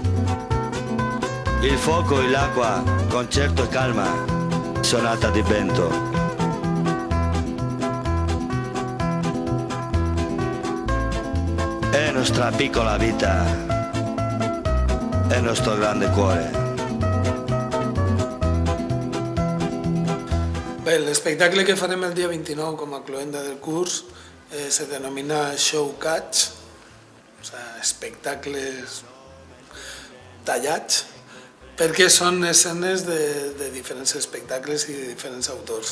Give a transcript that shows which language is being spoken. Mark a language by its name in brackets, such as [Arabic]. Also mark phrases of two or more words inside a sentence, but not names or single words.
[Italian] Il fuoco e l'acqua, concerto e calma, sonata di vento. È nostra piccola vita, è nostro grande cuore. [Catalan] Bé, l'espectacle que farem el dia 29 com a cloenda del curs se denomina Show Cuts, o sigui, espectacles tallats, perquè són escenes de diferents espectacles i de diferents autors.